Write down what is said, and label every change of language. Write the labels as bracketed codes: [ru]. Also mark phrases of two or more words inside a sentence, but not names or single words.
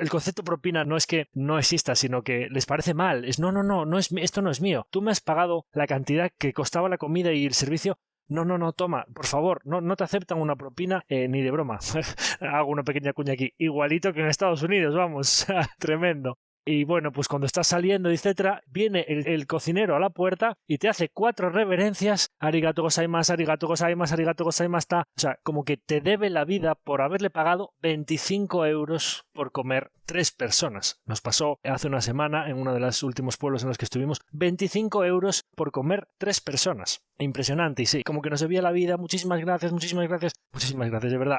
[es] El concepto propina no es que no exista, sino que les parece mal, es esto no es mío, tú me has pagado la cantidad que costaba la comida y el servicio. No, toma, por favor, no te aceptan una propina ni de broma. Hago una pequeña cuña aquí, igualito que en Estados Unidos, vamos, tremendo. Y bueno, pues cuando estás saliendo, etcétera, viene el cocinero a la puerta y te hace 4 reverencias, [ja] ありがとうございます、ありがとうございます、ありがとうございます, [es] ta. O sea, como que te debe la vida por haberle pagado 25 euros por comer 3 personas. Nos pasó hace una semana en uno de los últimos pueblos en los que estuvimos, 25 euros por comer 3 personas. Impresionante, y sí, como que nos debía la vida. Muchísimas gracias, de verdad.